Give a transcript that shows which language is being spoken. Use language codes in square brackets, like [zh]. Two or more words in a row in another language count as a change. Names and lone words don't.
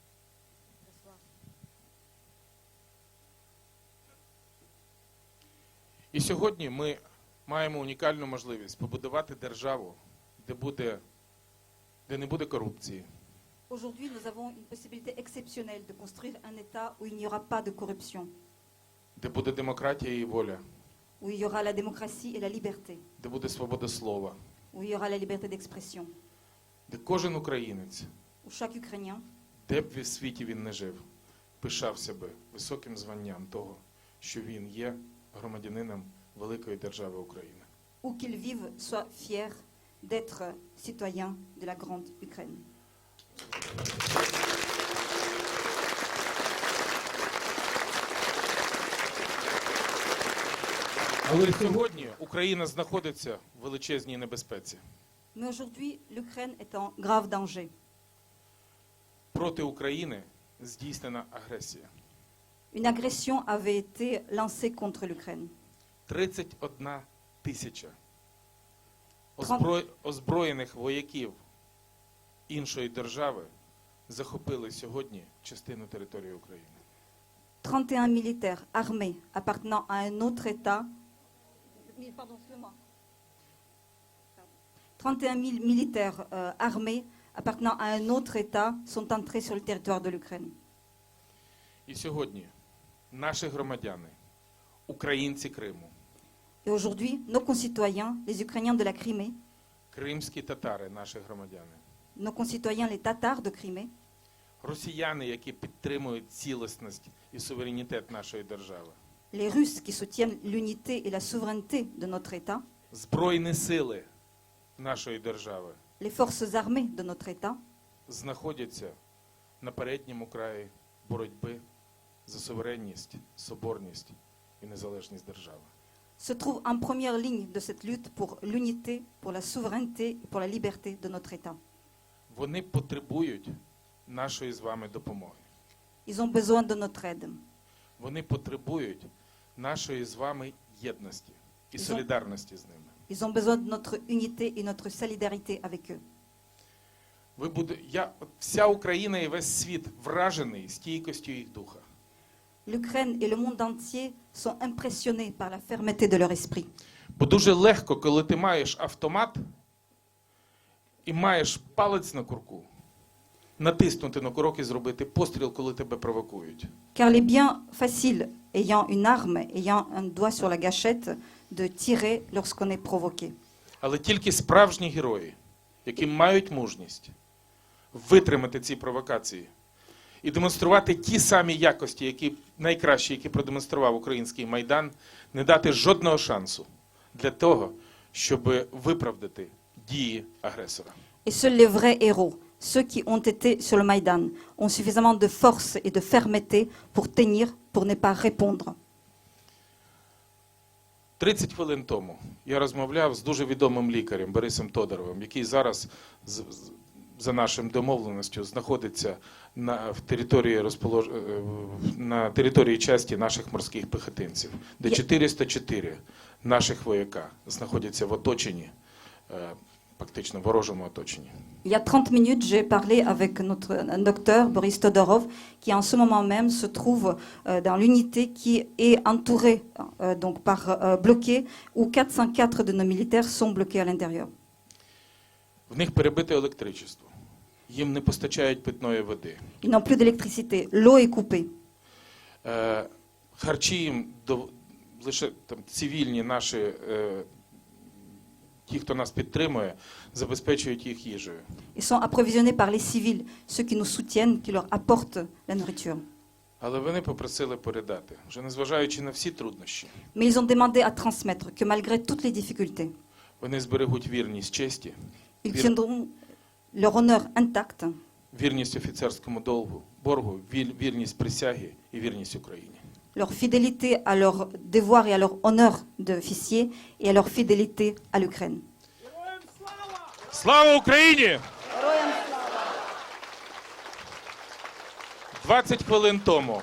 [uk] І сьогодні ми маємо унікальну можливість побудувати державу, де не буде корупції, [fr] Aujourd'hui, nous avons une possibilité exceptionnelle de construire un État où il n'y aura pas de corruption, [uk] де буде демократія і воля, [fr] où il y aura la démocratie et la liberté, [uk] де буде свобода слова, [fr] où il y aura la liberté d'expression, [uk] де кожен українець, [fr] où chaque Ukrainien, [uk] де б в світі він не жив, пишався би високим званням того, що він є громадянином великої держави України. [fr] où qu'il vive, soit fier d'être citoyen de la grande Ukraine. [uk] Але сьогодні Україна знаходиться в величезній небезпеці. [fr] Mais aujourd'hui, l'Ukraine est en grave danger. [uk] Проти України здійснена агресія. [fr] Une agression avait été lancée contre l'Ukraine. [uk] 31 тисяча Трон- озброєних вояків іншої держави захопили сьогодні частину території України. [fr] 31 militaires armés appartenant à un autre État. 31 000 militaires armés appartenant à un autre État sont entrés sur le territoire de l'Ukraine. [uk] І сьогодні наші громадяни, українці Криму, [fr] Et aujourd'hui, nos concitoyens, les Ukrainiens de la Crimée, [uk] кримські татари, наші громадяни, [fr] nos concitoyens, les Tatars de Crimée, [uk] росіяни, які підтримують цілісність і суверенітет нашої держави, [fr] les Russes qui soutiennent l'unité et la souveraineté de notre État, [uk] Збройні сили нашої держави [fr] les forces armées de notre État, [uk] знаходяться на передньому краї боротьби за суверенність, соборність і незалежність держави. [fr] se trouvent en première ligne de cette lutte pour l'unité, pour la souveraineté et pour la liberté de notre État. [uk] Вони потребують нашої з вами допомоги. [fr] Ils ont besoin de notre aide. [uk] Вони потребують нашої з вами єдності і Ізо- солідарності з ними. [fr] Ils ont besoin de notre unité et notre solidarité avec eux. [uk] Вся Україна і весь світ вражений стійкістю їх духа. [fr] L'Ukraine et le monde entier sont impressionnés par la fermeté de leur esprit. [uk] Бо дуже легко, коли ти маєш автомат і маєш палець на курку, натиснути на курок і зробити постріл, коли тебе провокують. [fr] Car il est bien facile, ayant une arme, ayant un doigt sur la gâchette, de tirer lorsqu'on est provoqué. [uk] Але тільки справжні герої, які мають мужність витримати ці провокації і демонструвати ті самі якості, які найкращі, які продемонстрував український Майдан, не дати жодного шансу для того, щоб виправдати дії агресора. [fr] Et seuls les vrais héros, ceux qui ont été sur le Maïdan, ont suffisamment de force et de fermeté pour tenir, pour ne pas répondre. [uk] 30 хвилин тому я розмовляв з дуже відомим лікарем Борисом Тодоровим, який зараз за нашим домовленістю знаходиться на території часті наших морських піхотинців, де 404 наших вояка знаходяться в оточенні, фактично ворожому оточенні. [fr] Il y a 30 minutes, j'ai parlé avec notre docteur Boris Todorov, qui en ce moment même se trouve dans l'unité qui est entourée, donc bloquée, où 404 de nos militaires sont bloqués à l'intérieur. [uk] В них перебите електричество. Їм не постачають питної води. [fr] Ils n'ont plus d'électricité. L'eau est coupée. [uk] Харчі їм лише там, цивільні наші, ті, хто нас підтримує, забезпечують їх їжею. [fr] Ils sont approvisionnés par les civils, ceux qui nous soutiennent, qui leur apportent la nourriture. [uk] Але вони попросили передати, вже незважаючи на всі труднощі, [fr] Mais ils ont demandé à transmettre que malgré toutes les difficultés, [uk] вони зберегуть вірність честі, [fr] ils tiendront leur honneur intact, [uk] вірність офіцерському боргу, вірність присяги і вірність Україні. [fr] leur fidélité à leur devoir et à leur honneur d'officier et à leur fidélité à l'Ukraine. [uk] Слава Україні! 20 хвилин тому